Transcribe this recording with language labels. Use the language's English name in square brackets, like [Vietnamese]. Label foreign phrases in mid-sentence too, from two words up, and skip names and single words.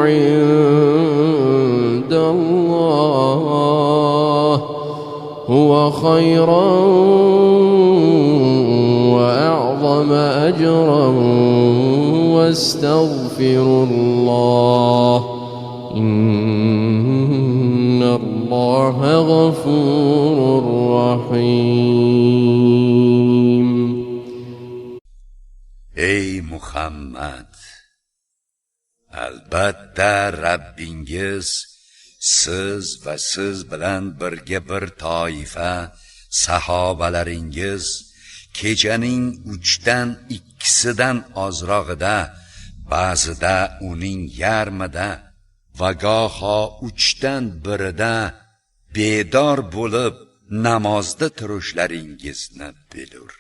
[Arabic] عند الله هو خيرا وأعظم أجرا واستغفروا الله إن الله غفور رحيم. [Uzbek] Ey Muhammad, albatta Rabbingiz siz va siz bilan birga bir toifa sahobalaringiz kechaning 2/3 ozrog'ida, ba'zida uning yarmida va goho 1/3 bedor bo'lib namozda turishlaringizni bilur.